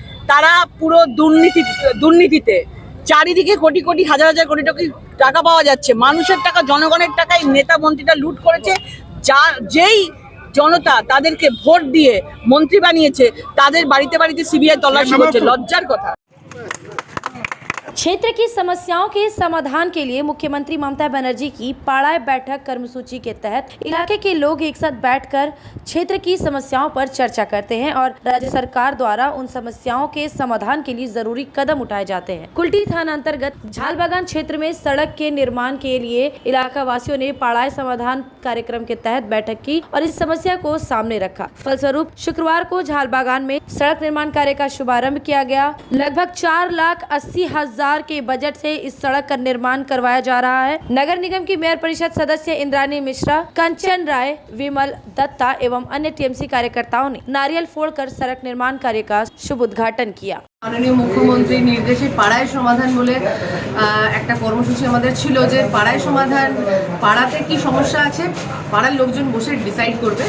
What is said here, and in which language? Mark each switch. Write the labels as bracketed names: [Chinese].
[Bangla] তারা পুরো দুর্নীতিতে চারিদিকে কোটি কোটি হাজার হাজার কোটি টাকা পাওয়া যাচ্ছে, মানুষের টাকা, জনগণের টাকায় নেতা মন্ত্রীরা লুট করেছে। যেই জনতা তাদেরকে ভোট দিয়ে মন্ত্রী বানিয়েছে তাদের বাড়িতে বাড়িতে CBI তল্লাশি করছে, লজ্জার কথা। [Hindi] क्षेत्र की समस्याओं के समाधान के लिए मुख्यमंत्री ममता बनर्जी की पाड़ाई बैठक कर्मसूची के तहत इलाके के लोग एक साथ बैठकर क्षेत्र की समस्याओं पर चर्चा करते हैं और राज्य सरकार द्वारा उन समस्याओं के समाधान के लिए जरूरी कदम उठाए जाते हैं। कुल्टी थाना अंतर्गत झालबागान क्षेत्र में सड़क के निर्माण के लिए इलाका वासियों ने पाड़ाई समाधान कार्यक्रम के तहत बैठक की और इस समस्या को सामने रखा। फलस्वरूप शुक्रवार को झालबागान में सड़क निर्माण कार्य का शुभारंभ किया गया। लगभग 4,80,000 2000 के बजट से इस सड़क का निर्माण करवाया जा रहा है। नगर निगम की मेयर परिषद सदस्य इंद्रानी मिश्रा, कंचन राय, विमल दत्ता एवं अन्य टीएमसी कार्यकर्ताओं ने नारियल फोड़कर सड़क निर्माण कार्य का शुभ उद्घाटन किया। [Bangla] মাননীয় মুখ্যমন্ত্রীর নির্দেশে পাড়ায় সমাধান বলে একটা কর্মসূচি আমাদের ছিল, যে পাড়ায় সমাধান, পাড়াতে কি সমস্যা আছে পাড়ার লোকজন বসে ডিসাইড করবে।